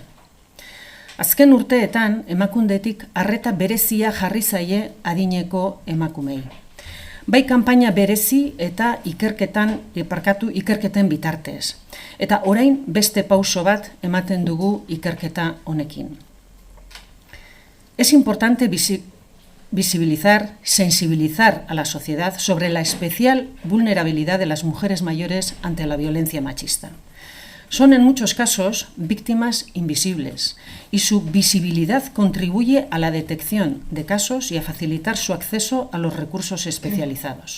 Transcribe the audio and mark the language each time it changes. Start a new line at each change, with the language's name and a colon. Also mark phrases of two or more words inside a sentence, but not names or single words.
Basque: Azken urteetan, emakundetik arreta berezia jarri zaie adineko emakumei. Bai kanpaina berezi eta ikerketen bitartez. Eta orain beste pauso bat ematen dugu ikerketa honekin.
Spanish: Es importante visibilizar, sensibilizar a la sociedad sobre la especial vulnerabilidad de las mujeres mayores ante la violencia machista. Son en muchos casos víctimas invisibles y su visibilidad contribuye a la detección de casos y a facilitar su acceso a los recursos especializados.